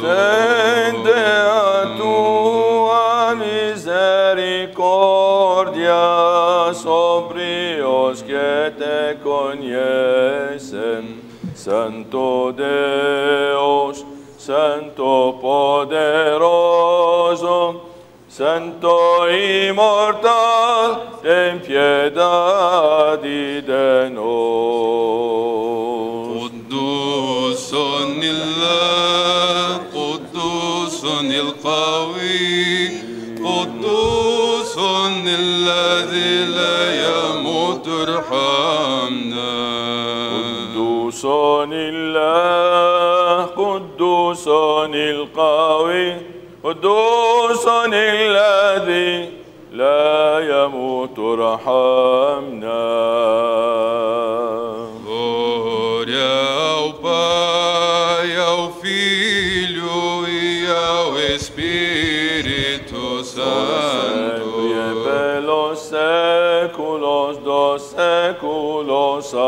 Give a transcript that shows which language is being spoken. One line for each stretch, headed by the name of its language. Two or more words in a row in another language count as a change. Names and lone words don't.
Portuguese: Estende a tua misericórdia sobre os que te conhecem, Santo Deus, Santo poderoso, Santo imortal, ten piedade de nós.
Arabic: قدوس الله قدوس القوي قدوس الذي لا يموت ارحمنا. قدوس الله قدوس القوي قدوس الذي لا يموت ارحمنا.
Portuguese: Glória ao Pai, ao Filho e ao Espírito Santo. Pelos séculos dos séculos.